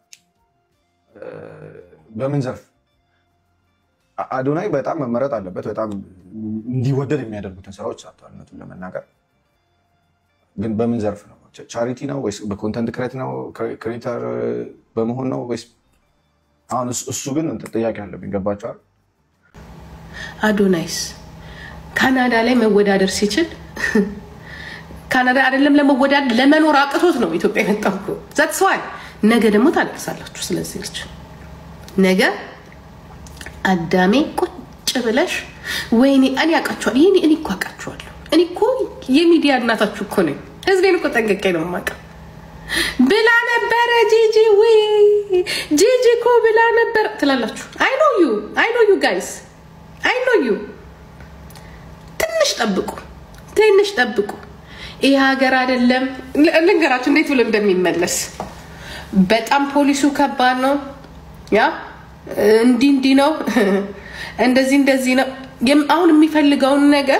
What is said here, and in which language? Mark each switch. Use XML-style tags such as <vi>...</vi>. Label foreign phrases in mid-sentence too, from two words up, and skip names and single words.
<am>በምን ዘርፍ አዶናይ በጣም መመረጥ አለበት በጣም እንዲወደድ የሚያደርጉትን ስራዎች አጥቷልነቱን ለመናገር ግን በምን ዘርፍ ነው ቻሪቲ ነው ወይስ</am> <en>content creator</en> <am>በመሆን ነው ወይስ አሁን እሱ ግን ጥያቄ አለብኝ ገባችሁ አይደል አዶናይስ ካናዳ ላይ መወዳደር ሲችል ካናዳ አይደለም ለመወዳደር ለመኖር አቅቶት ነው ኢትዮጵያ የመጣው that's why ነገ ደግሞ ታለቅሳላችሁ ስለዚህ ልጅ ነገ አዳሜ ቁጭ ብለሽ ወይኔ እኔ አቃቸዋለሁ ይሄኔ እኔ እኮ አቃቸዋለሁ እኔ እኮ የሚዲያ እናታችሁ እኮ ነኝ ህዝቤን እኮ ጠንቀቄ ነው ማቀ ብላ ነበር ጂጂ ወይ ጂጂ እኮ ብላ ነበር ትላላችሁ</am> <en>I know you guys I know you</en> <am>ትንሽ ጠብቁ ይሄ ሀገር አይደለም ልንገራችሁ እንዴት ብሎ እንደሚመለስ በጣም ፖሊሱ ከባድ ነው ያ እንዲ ነው እንደዚህ ነው አሁን የሚፈልገውን ነገር</am>